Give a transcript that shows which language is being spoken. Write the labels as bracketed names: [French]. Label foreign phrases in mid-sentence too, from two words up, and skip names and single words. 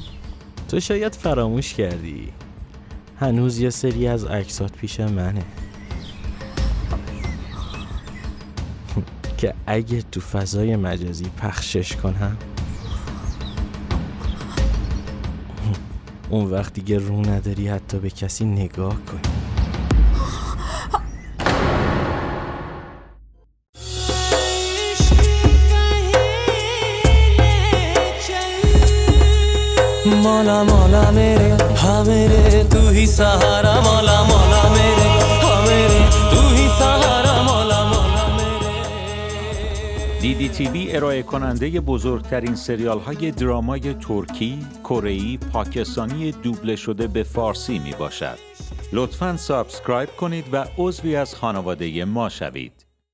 [Persian] تو شاید فراموش کردی، هنوز یه سری از عکسات پیش منه که اگه تو فضای مجازی پخشش کنم اون وقت دیگه رو نداری حتی به کسی نگاه کنی. [Hindi] मौला मौला मेरे हाँ मेरे तू ही सहारा मौला मौला मेरे हाँ मेरे तू ही सहारा मौला मौला मेरे. [Persian] DDTV ارائه کننده بزرگترین سریال های درامای ترکی، کره‌ای، پاکستانی دوبله شده به فارسی می باشد. لطفاً سابسکرایب کنید و عضوی از خانواده ما شوید.